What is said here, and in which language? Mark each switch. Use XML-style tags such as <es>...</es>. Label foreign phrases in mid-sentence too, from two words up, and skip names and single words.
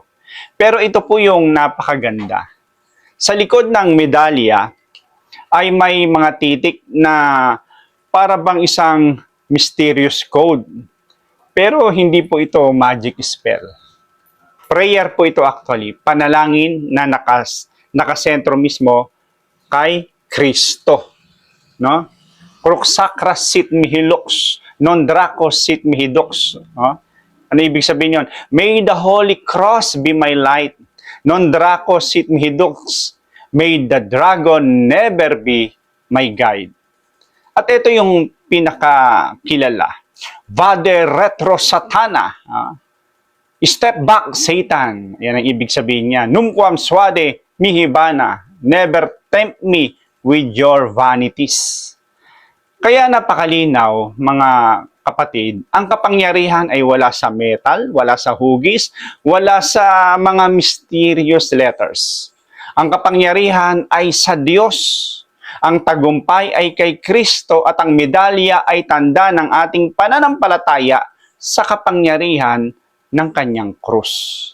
<tl>Pero ito po yung napakaganda. Sa likod ng medalya ay may mga titik na para bang isang</tl> <en>mysterious code.</en> <tl>Pero hindi po ito</tl> <en>magic spell.</en> <tl>Prayer po ito actually, panalangin na nakasentro mismo kay Kristo. No?</tl> <la>Crux sacra sit mihi lux, non draco sit mihi dux.</la> <tl>No? Ano ibig sabihin yun?</tl> <en>May the Holy Cross be my light.</en> <la>Non draco sit mihi dux.</la> <en>May the dragon never be my guide.</en> <tl>At ito yung pinakakilala.</tl> <la>Vade retro satana.</la> <en>Step back Satan.</en> <tl>Yan ang ibig sabihin niya.</tl> <la>Numquam suade mihibana.</la> <en>Never tempt me with your vanities.</en> <tl>Kaya napakalinaw, mga kapatid, ang kapangyarihan ay wala sa metal, wala sa hugis, wala sa mga</tl> <en>mysterious letters.</en> <tl>Ang kapangyarihan ay sa Diyos. Ang tagumpay ay kay Kristo at ang medalya ay tanda ng ating pananampalataya sa kapangyarihan ng kanyang krus.</tl>